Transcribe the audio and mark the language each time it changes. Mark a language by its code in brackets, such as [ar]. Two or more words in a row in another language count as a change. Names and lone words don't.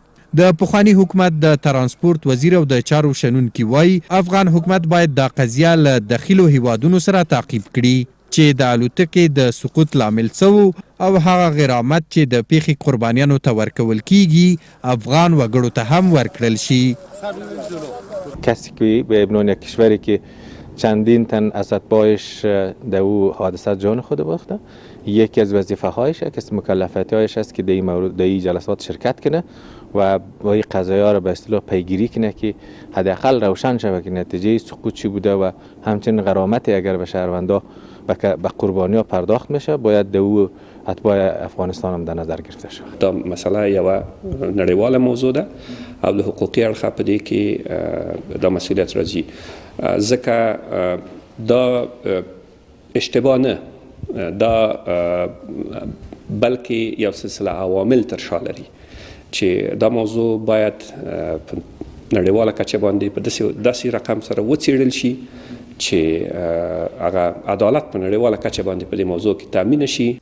[ps] د پخواني حکومت د ترانسپورت وزیر او د چارو شنونکي وایي افغان حکومت باید دا قضیه له داخلو هیوادونو سره تعقیب کړي چې د الوتکې د سقوط لامل څه و او هغه غرامت چې د پیښې قربانیانو ته ورکول کیږي افغان وګړو ته هم ورکړل شي. [fa] کسی که به عنوان یک کشوری که چندین تن از اتباعش در او حادثه جان خود باخته، یکی از وظیفه هایش که مکلفیت هایش است که در این جلسات شرکت کنه و با این قضایه ها را به اصطلاح پیگیری کنه که حداقل روشن شود که نتیجه سقوط چی بوده و همچنین غرامت اگر به شهروندا به قربانی ها پرداخت میشه باید در او اتباع افغانستان هم در نظر گرفته شود. [ps] دا مسئله یو نړیواله موضوع ده او له حقوقي اړخه په دې کې دا مسؤلیت راځي، ځکه دا اشتباه نه، دا بلکې یو سلسله عوامل تر شا لري چې دا موضوع باید په نړیواله کچه باندې په داسې رقم سره وڅېړل شي چې هغه عدالت په نړیواله کچه باندې په دې موضوع کې تامین شي.